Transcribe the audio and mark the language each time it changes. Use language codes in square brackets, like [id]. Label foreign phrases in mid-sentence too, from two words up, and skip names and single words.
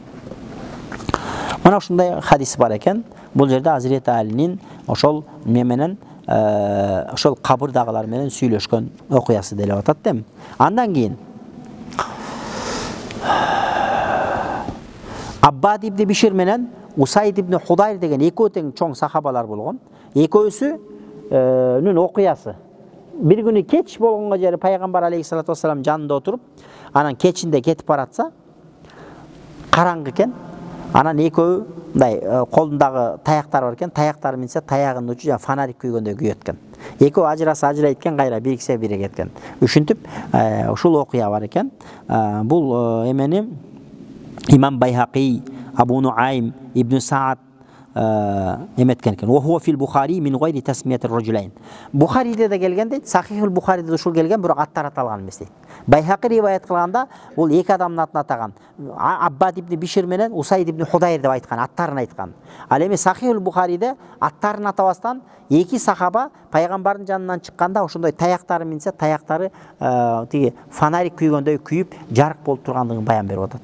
[ky] Мына ушундай хадис бар экен. Бул жерде Азирети Алинин ошол менен ошол кабырдагылар менен сүйлөшкөн окуясы делип атат да. Андан кийин Аббад ибн Бишир менен Усайд ибн Худайр деген экөө тең чоң сахабалар болгон. Экөөсүнүн окуясы. Бир күнү кеч болгонго жери пайгамбар [ar] عليه الصلاة والسلام [ky] жанында отуруп, анан кечинде кетип баратса, караңгы экен. Анан экөө мындай колундагы таяктары бар экен, таяктары минсе таягынын учу жана фонарик күйгөндөй күйөт экен. Экөө ажырайт экен, кайра бириксе биригет экен. Ушинтип ушул окуя бар экен. Бул эмени имам Байхақи, Абу Нуайм, Ибн Саад эметкен экен. [ar] وهو في البخاري من غير تسمية الرجلين. [ky] Бухариде да келген дейт, Сахихул Бухариде ушул келген, бирок аттар аталган эмес дейт. Байхақи риваят кылганда бул эки адамдын атын атаган. Аббад ибн Бишир менен Усайд ибн Худайр деп айткан, аттарын айткан. Ал эми Сахихул Бухариде аттарын атабастан эки сахаба пайгамбардын жанынан чыкканда ошондой таяктары минсе, таяктары тиги фонарик күйгөндөй күйүп, жарык болуп тургандыгын баян берип атат.